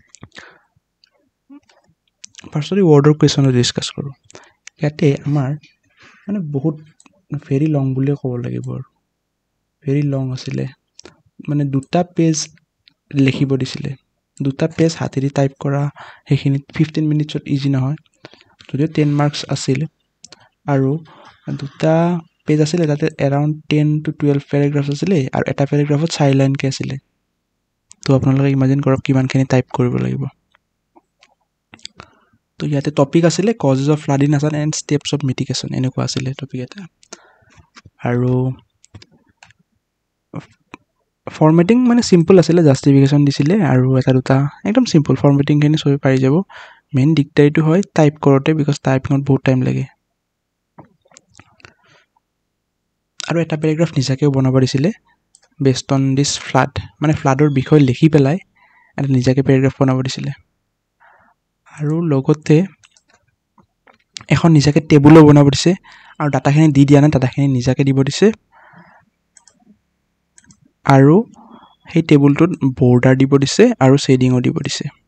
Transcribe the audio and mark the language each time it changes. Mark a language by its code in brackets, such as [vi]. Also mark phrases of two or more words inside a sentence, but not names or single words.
[as] ফাৰ্ষ্টতে ওয়াৰ্ডৰ কোৱেশ্চনটো ডিসকাস কৰো ইয়াতে আমাৰ মানে বহুত [en] very long [as] বুলি ক'ব লাগিব ভেৰি লং আছিলে মানে দুটা পেজ লিখিব দিছিলে দুটা পেজ হাতেৰে টাইপ কৰা হেখিনি 15 মিনিটছত ইজি নহয় যদি 10 মাৰ্কস আছিল আৰু দুটা পেজ আছিলে তাতে [en] around 10 to 12 [as] প্যাৰাগ্ৰাফ আছিলে আৰু এটা প্যাৰাগ্ৰাফত 4 লাইন কে আছিলে তো আপোনালোকে ইমাজিন কৰক কিমানখিনি টাইপ কৰিব লাগিব তো ইয়াতে টপিক আছিলে [en] causes of flood in Assam and steps of mitigation [as] এনেকুৱা আছিলে টপিক এটা আৰু ফৰমেটিং মানে সিম্পল আছিলে জাস্টিফিকেশন দিছিলে আৰু এটা দুটা একদম সিম্পল ফৰমেটিং খিনি সবে পাৰি যাব [en] main dictateটো [as] হয় টাইপ কৰোতে বিকজ টাইপিংত বহুত টাইম লাগে আৰু এটা প্যাৰাগ্ৰাফ নিজাকেও বনাব দিছিলে [en] based on this flood [as] মানে ফ্লাডৰ বিষয় লিখি পেলাই এটা নিজাকে প্যাৰাগ্ৰাফ বনাব দিছিলে আৰু লগতে এখন নিজাকে টেবুলো বনাব দিছে আৰু ডাটাখিনি দি দিয়া না ডাটাখিনি নিজাকে দিব দিছে আৰু সেই টেবুলটোত বৰ্ডাৰ দিব দিছে আৰু শেডিংও দিব দিছে